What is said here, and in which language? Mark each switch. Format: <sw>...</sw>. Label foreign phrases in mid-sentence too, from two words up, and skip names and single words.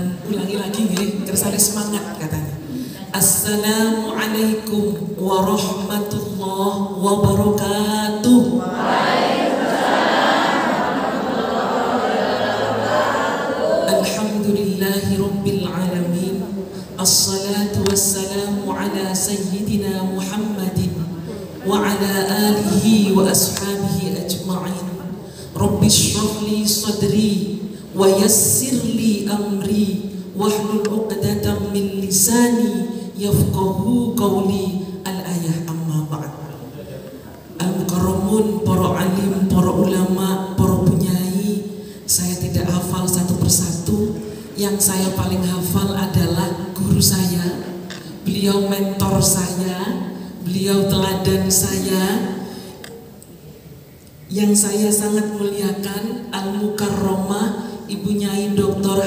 <id>ulangi lagi</id> <jv>nggih, kersane</jv> <id>semangat katanya.</id> <ar>السلام عليكم ورحمة الله وبركاته. الحمد لله رب العالمين. الصلاة والسلام على سيدنا محمد وعلى آله وأصحابه أجمعين. رب اشرح لي صدري ويسر لي أمري واحلل عقدة من لساني يفقهوا قولي. الآية أما بعد.</ar> <id>Al-mukarramun, para alim, para ulama, para penyai, saya tidak hafal satu persatu. Yang saya paling hafal adalah guru saya. Beliau mentor saya, beliau teladan saya, yang saya sangat muliakan, Al-Mukarramah Ibu Nyai Dr.</id>